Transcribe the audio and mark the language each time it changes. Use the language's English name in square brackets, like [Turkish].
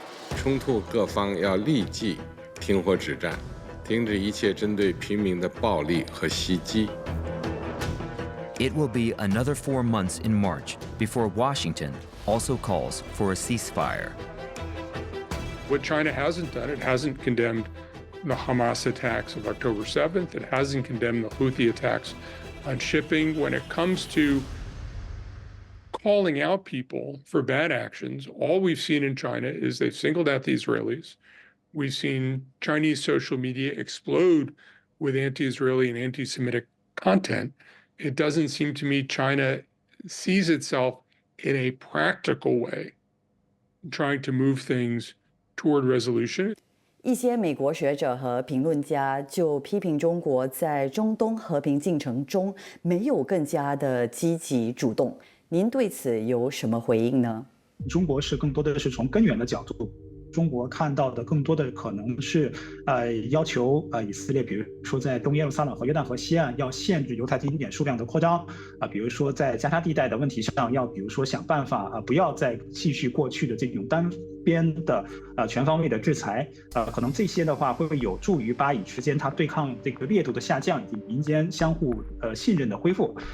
[Chinese] 冲突各方要立即停火止战，停止一切针对平民的暴力和袭击。 [English] It will be another 4 months in March before Washington also calls for a ceasefire. What China hasn't done, it hasn't condemned the Hamas attacks of October 7th. It hasn't condemned the Houthi attacks on shipping. When it comes to calling out people for bad actions, all we've seen in China is they've singled out the Israelis. We've seen Chinese social media explode with anti-Israeli and anti-Semitic content. It doesn't seem to me China sees itself in a practical way, trying to move things toward resolution. [Chinese] 一些美国学者和评论家就批评中国在中东和平进程中没有更加的积极主动。您对此有什么回应呢？中国是更多的是从根源的角度。中国看到的更多的可能是，要求以色列，比如说在东耶路撒冷和约旦河西岸要限制犹太景点数量的扩张，比如说在加沙地带的问题上要，比如说想办法不要再继续过去的这种单边的全方位的制裁，可能这些的话会有助于巴以之间它对抗这个烈度的下降以及民间相互信任的恢复。